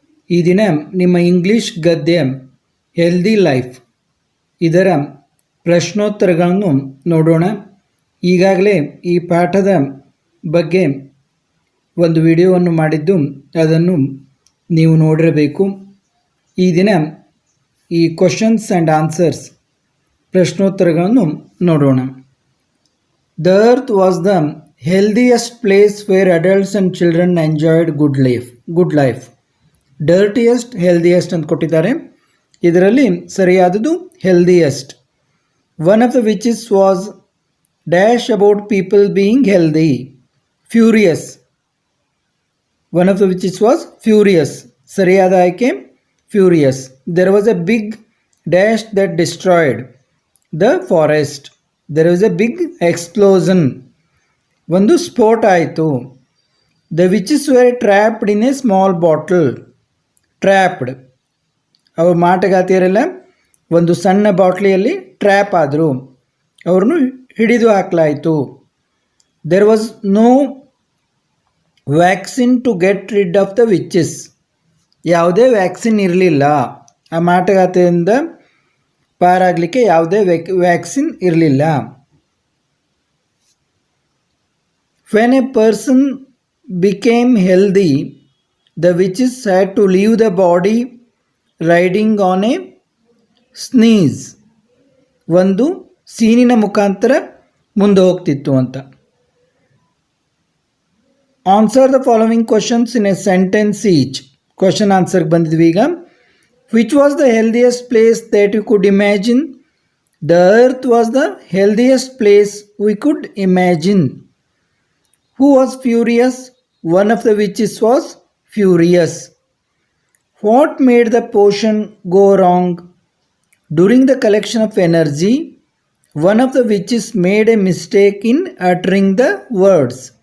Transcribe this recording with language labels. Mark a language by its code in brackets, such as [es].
[kn] ಈ ದಿನ ನಿಮ್ಮ ಇಂಗ್ಲಿಷ್ ಗದ್ಯ ಹೆಲ್ದಿ ಲೈಫ್ ಇದರ ಪ್ರಶ್ನೋತ್ತರಗಳನ್ನು ನೋಡೋಣ. ಈಗಾಗಲೇ ಈ ಪಾಠದ ಬಗ್ಗೆ ಒಂದು ವಿಡಿಯೋವನ್ನು ಮಾಡಿದ್ದು ಅದನ್ನು ನೀವು ನೋಡಿರಬೇಕು. ಈ ದಿನ ಈ ಕ್ವಶನ್ಸ್ ಆ್ಯಂಡ್ ಆನ್ಸರ್ಸ್ ಪ್ರಶ್ನೋತ್ತರಗಳನ್ನು ನೋಡೋಣ. [en] The earth was the healthiest place where adults and children enjoyed good life. [kn] Dirtiest healthiest ಅಂತ ಕೊಟ್ಟಿದ್ದಾರೆ. ಇದರಲ್ಲಿ ಸರಿಯಾದದು healthiest. [en] One of the witches was dash about people being healthy. Furious. One of the witches was furious. [kn] ಸರಿಯಾದ ಆಯ್ಕೆ furious. [en] There was a big dash that destroyed the forest. There was a big explosion. [kn] ಒಂದು ಸ್ಫೋಟ ಆಯಿತು. [en] The witches were trapped in a small bottle. Trapped. [kn] ಅವ್ರ ಮಾಟಗಾತಿಯರೆಲ್ಲ ಒಂದು ಸಣ್ಣ ಬಾಟ್ಲಿಯಲ್ಲಿ trap ಆದರು, ಅವ್ರನ್ನು ಹಿಡಿದು ಹಾಕಲಾಯಿತು. [en] There was no vaccine to get rid of the witches. [kn] ಯಾವುದೇ ವ್ಯಾಕ್ಸಿನ್ ಇರಲಿಲ್ಲ. ಆ ಮಾಟಗಾತಿಯಿಂದ ಪಾರಾಗಲಿಕ್ಕೆ ಯಾವುದೇ ವ್ಯಾಕ್ಸಿನ್ ಇರಲಿಲ್ಲ. [en] When a person became healthy, the witches had to leave the body riding on a sneeze. [kn] ಒಂದು ಸೀನಿನ ಮುಖಾಂತರ ಮುಂದೆ ಹೋಗ್ತಿತ್ತು ಅಂತ. [en] Answer the following questions in a sentence each. [kn] Question ಆನ್ಸರ್ಗೆ ಬಂದಿದ್ವಿ ಈಗ. [en] Which was the healthiest place that you could imagine? The earth was the healthiest place we could imagine. Who was furious? One of the witches was furious. What made the potion go wrong? During the collection of energy, one of the witches made a mistake in uttering the words.